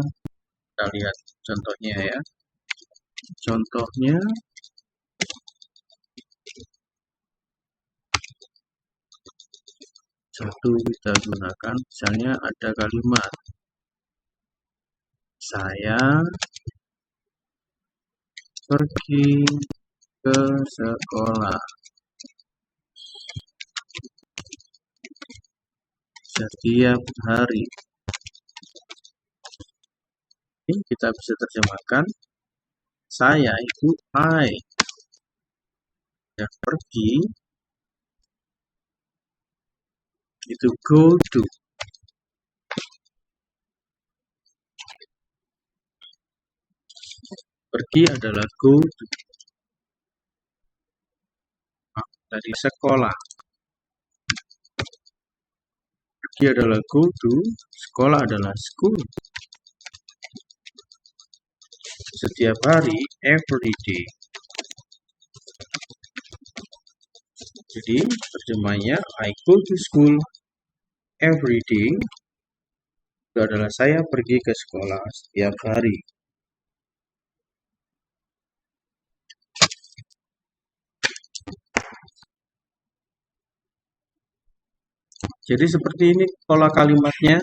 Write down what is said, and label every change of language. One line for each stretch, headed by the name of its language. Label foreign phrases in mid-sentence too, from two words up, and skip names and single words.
Indonesian: Kita lihat contohnya ya. Contohnya satu kita gunakan, misalnya ada kalimat saya pergi ke sekolah setiap hari. Ini kita bisa terjemahkan saya itu I. Ya, pergi itu
English: go to.
Indonesian: Pergi adalah
English: go to.
Indonesian: Dari sekolah. Pergi adalah
English: go to,
Indonesian: sekolah adalah school. Setiap hari,
English: every day.
Indonesian: Jadi terjemahnya
English: I go to school every day.
Indonesian: Itu adalah saya pergi ke sekolah setiap hari. Jadi seperti ini pola kalimatnya.